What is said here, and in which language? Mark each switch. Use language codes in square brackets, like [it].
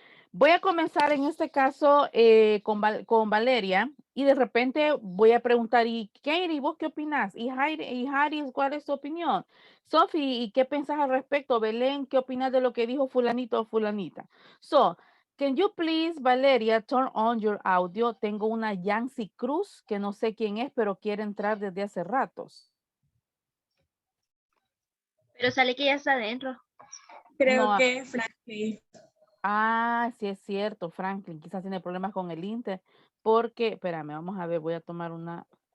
[es] Voy a comenzar en este caso con Valeria y de repente voy a preguntar, y Katie, ¿vos qué opinas? Y Haris, ¿cuál es tu opinión? Sophie, ¿y qué pensás al respecto? Belén, ¿qué opinas de lo que dijo fulanito o fulanita? [en] So, can you please, Valeria, turn on your audio? [es] Tengo una Yancy Cruz, que no sé quién es, pero quiere entrar desde hace ratos. Pero sale que ya está adentro. Creo No, que Frankie. sí es cierto, Franklin, quizás tiene problemas con el Inter, porque, espérame, vamos a ver, voy a tomar una.